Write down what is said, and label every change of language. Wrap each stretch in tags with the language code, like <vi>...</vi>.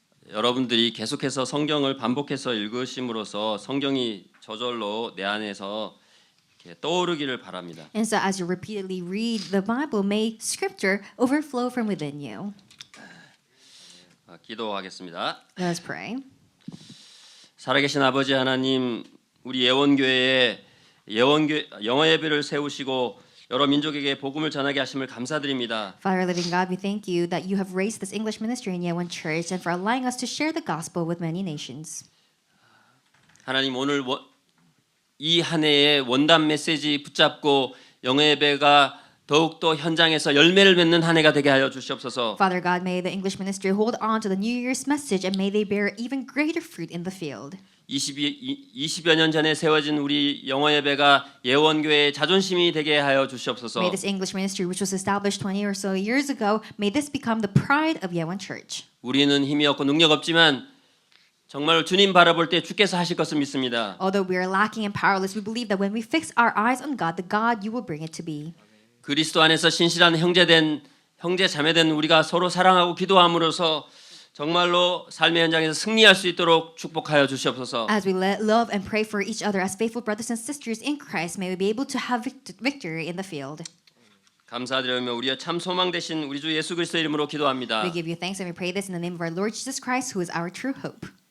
<ko>여러분들이 계속해서 성경을 반복해서 읽으심으로써 성경이 저절로 내 안에서 이렇게 떠오르기를 바랍니다.</ko> <en>And so as you repeatedly read the Bible, may scripture overflow from within you.</en> <ko>기도하겠습니다.</ko> <en>Let us pray.</en> <ko>살아계신 아버지 하나님, 우리 예원교회에 영어 예배를 세우시고 여러 민족에게 복음을 전하게 하심을 감사드립니다.</ko> <en>Father, living God, we thank you that you have raised this English ministry in Yewon Church and for allowing us to share the gospel with many nations.</en> <ko>하나님 오늘 이 한 해의 원단 메시지 붙잡고 영어 예배가 더욱더 현장에서 열매를 맺는 한 해가 되게 하여 주시옵소서.</ko> <en>Father God, may the English ministry hold on to the New Year's message and may they bear even greater fruit in the field.</en> <ko>20여 년 전에 세워진 우리 영어 예배가 예원교회의 자존심이 되게 하여 주시옵소서.</ko> <en>May this English ministry, which was established 20 or so years ago, may this become the pride of Yewon Church.</en> <ko>우리는 힘이 없고 능력 없지만 정말 주님 바라볼 때 주께서 하실 것을 믿습니다.</ko> <en>Although we are lacking and powerless, we believe that when we fix our eyes on God, the God you will bring it to be.</en> <ko>그리스도 안에서 신실한 형제 자매된 우리가 서로 사랑하고 기도함으로써 정말로 삶의 현장에서 승리할 수 있도록 축복하여 주시옵소서.</ko> <en>As we love and pray for each other as faithful brothers and sisters in Christ, may we be able to have victory in the field.</en> <ko>감사드리며 우리의 참 소망 되신 우리 주 예수 그리스도 이름으로 기도합니다.</ko> <en>We give you thanks and we pray this in the name of our Lord Jesus Christ, who is our true hope.</en>